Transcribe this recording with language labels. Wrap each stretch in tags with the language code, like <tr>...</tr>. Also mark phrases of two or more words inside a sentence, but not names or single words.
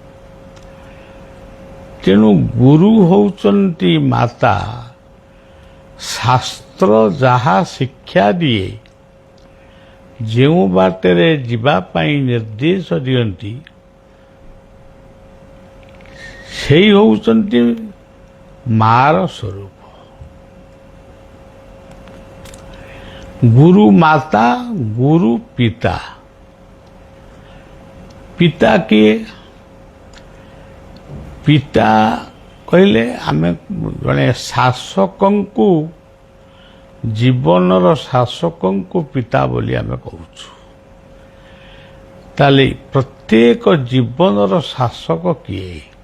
<or>ତେଣୁ ଗୁରୁ ହେଉଛନ୍ତି ମାତା, ଶାସ୍ତ୍ର ଯାହା ଶିକ୍ଷା ଦିଏ ଯେଉଁ ବାଟରେ ଜୀବ ପାଇଁ ନିର୍ଦ୍ଦେଶ ଦିଅନ୍ତି ସେଇ ହେଉଛନ୍ତି ମା'ର ସ୍ୱରୂପ। ଗୁରୁ ମାତା ଗୁରୁ ପିତା, ପିତା କିଏ? ପିତା କହିଲେ ଆମେ ଜଣେ ଶାସକଙ୍କୁ ଜୀବନର ଶାସକଙ୍କୁ ପିତା ବୋଲି ଆମେ କହୁଛୁ। ତାହାଲେ ପ୍ରତ୍ୟେକ ଜୀବନର ଶାସକ କିଏ?</or>